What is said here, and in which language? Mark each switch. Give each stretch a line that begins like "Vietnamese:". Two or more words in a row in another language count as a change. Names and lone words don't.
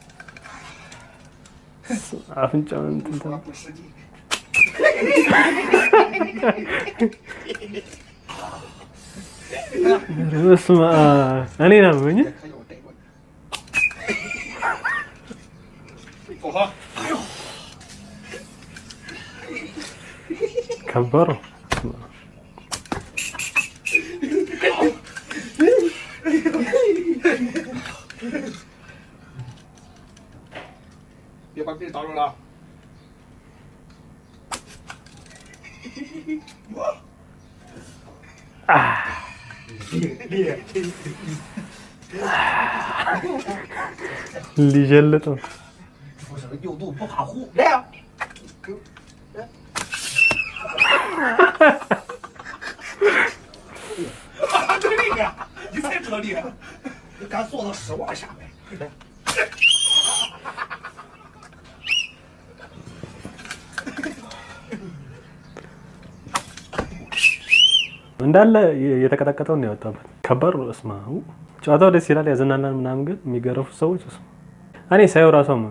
Amharic: አፍንጫውን እንትን እኔ ናመኝ ከባድ ነው።
Chinese: 别把这打住了。
Amharic: ሊጀልጥ ነው።
Chinese: 有度不怕虎，来呀！真厉害！你才知道厉害，你敢坐到屎窝下面？来。
Amharic: እንዳለ የተቀጠቀጠው ነው ያወጣበት። ከባድ ነው። እስማ ጨዋታው ደስ ይላል ያዘናናል ምናምን፣ ግን የሚገረፉ ሰዎች እኔ ሳይው ራሱ አመመኝ።